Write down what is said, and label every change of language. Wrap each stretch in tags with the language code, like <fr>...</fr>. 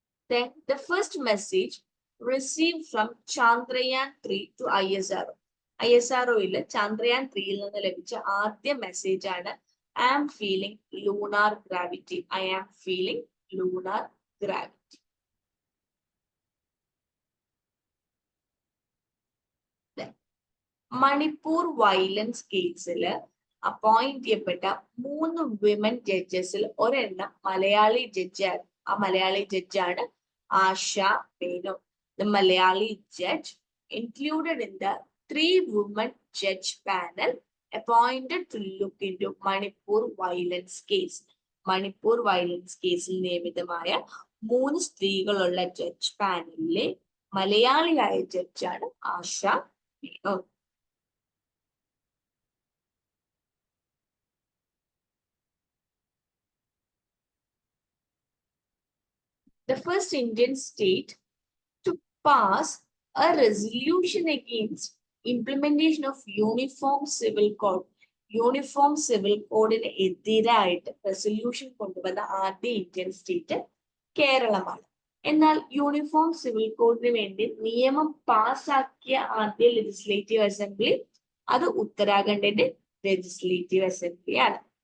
<en>Then the first message received from Chandrayaan-3 to ISRO.</en> <ml>ISROയില് Chandrayaan-3യിൽ നിന്ന് ലഭിച്ച ആദ്യ മെസ്സേജ് ആണ്</ml> <en>I am feeling lunar gravity. I am feeling lunar gravity.</en> <ml>Manipur violence കേസിൽ appoint ചെയ്യപ്പെട്ട 3 women ജഡ്ജസിൽ ഒരെണ്ണം മലയാളി ജഡ്ജാണ്. ആ മലയാളി ജഡ്ജാണ് ആശ Menon.</ml> <en>The Malayali judge included in the 3 women judge panel appointed to look into Manipur violence case.</en> <ml>Manipur violence കേസിൽ നിയമിതമായ 3 സ്ത്രീകളുള്ള judge പാനലിലെ മലയാളിയായ ജഡ്ജാണ് ആശ Menon.</ml> <en>The first Indian state to pass a resolution against implementation of Uniform Civil Code.</en> <ml>Uniform civil കോഡിന് എതിരായിട്ട് resolution കൊണ്ടുവന്ന ആദ്യ Indian state കേരളമാണ്. എന്നാൽ uniform civil കോഡിന് വേണ്ടി നിയമം പാസാക്കിയ ആദ്യ ലെജിസ്ലേറ്റീവ് അസംബ്ലി അത് ഉത്തരാഖണ്ഡിന്റെ ലെജിസ്ലേറ്റീവ് അസംബ്ലിയാണ്.</ml>